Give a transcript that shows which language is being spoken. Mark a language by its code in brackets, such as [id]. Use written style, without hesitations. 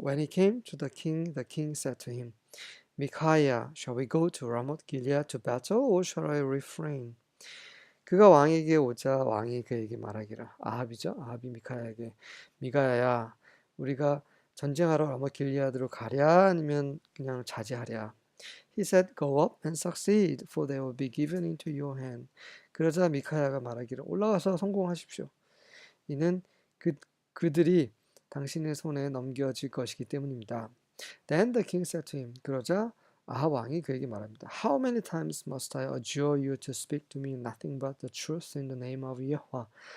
[en] When he came to the king said to him, Micaiah, shall we go to Ramoth Gilead to battle, or shall I refrain? [ko] 그가 왕에게 오자 왕이 그에게 말하기를 아합이죠. 아합이 미카야에게 미가야야 우리가 전쟁하러 라모th 길리아드로 가랴 아니면 그냥 자제하랴. [en] He said, Go up and succeed, for they will be given into your hand. [ko] 그러자 미카야가 말하기를 올라가서 성공하십시오. 이는 그들이 당신의 손에 넘겨질 것이기 때문입니다. [en] Then the king said to him. [ko] 그러자 아합 왕이 그에게 말합니다. [en] How many times must I adjure you to speak to me nothing but the truth in the name of Yahweh?